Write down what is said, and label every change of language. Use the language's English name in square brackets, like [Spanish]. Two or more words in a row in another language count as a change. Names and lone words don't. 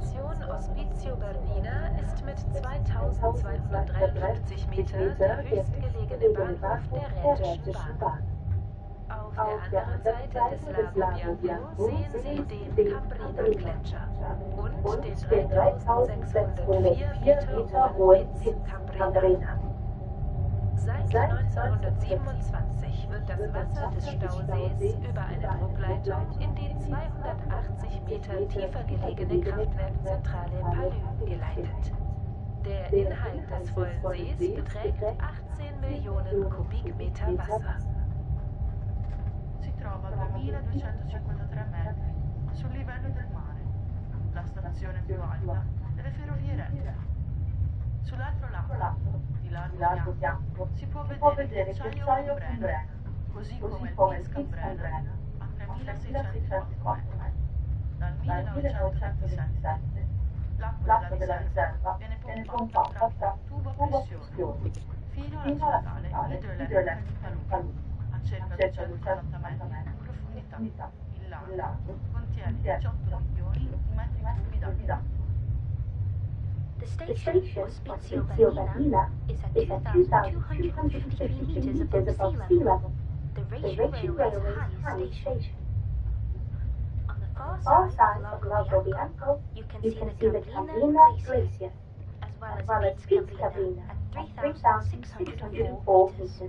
[German] Station Ospizio Bernina ist mit 2253 Meter der höchstgelegene Bahnhof der Rätischen Bahn. Auf der anderen Seite des Lago Bianco sehen Sie den Cambrena-Gletscher und den 3604 Meter hohen Piz Cambrena. Seit 1927 wird das Wasser des Stausees über eine Druckleitung in die 280 Meter tiefer gelegene Kraftwerkzentrale Palü geleitet. Der Inhalt des vollen Sees beträgt 18 Millionen Kubikmeter Wasser. [Italian] Si trova a 2253 metri sul livello del mare, la stazione più alta delle ferrovie rettili. Sull'altro lato, di Largo Bianco, si può vedere il ghiacciaio Cambrena, così come il Piz Cambrena, a 3604 metri. Dal 1927 l'acqua della riserva viene pompata tramite un tubo a pressione fino alla centrale idroelettrica di Palù, a circa 280 metri di profondità. Il lago contiene 18 milioni di metri cubi d'acqua. [English] The station, Ospizio Bernina, is at 2,253 meters above sea level, the Racial Railway's highest station. On the far side of Lago Bianco, you can see the Cambrena Glacier, as well as Piz Cambrena at 3,604 meters.